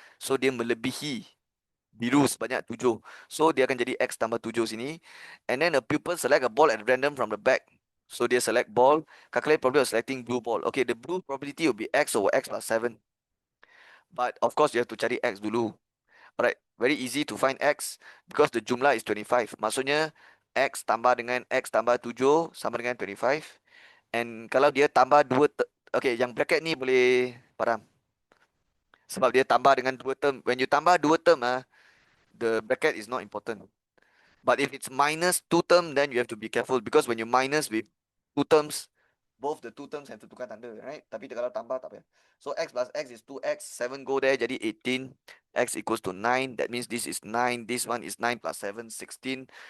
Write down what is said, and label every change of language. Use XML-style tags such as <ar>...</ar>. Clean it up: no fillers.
<ms>So dia melebihi biru sebanyak 7. So dia akan jadi X tambah 7 sini.</ms> <en>And then a pupil select a ball at random from the bag. So dia select ball, calculate probability of selecting blue ball. Okay, the blue probability will be X over X plus 7. But of course you have to cari X dulu. Alright, very easy to find X because the jumlah is 25.</en> <ms>Maksudnya X tambah dengan X tambah 7 sama dengan 25. And kalau dia tambah 2, okay, yang bracket ni boleh padam. Sebab dia tambah dengan 2 term.</ms> <en>When you tambah 2 term, the bracket is not important. But if it's minus 2 term, then you have to be careful because when you minus with 2 terms, both the 2 terms have to tukar tanda, right?</en> <ms>Tapi kalau tambah tak payah.</ms> <en>So X plus X is 2X, 7 go there, jadi 18. X equals to 9, that means this is 9, this one is 9 plus 7, 16.</en>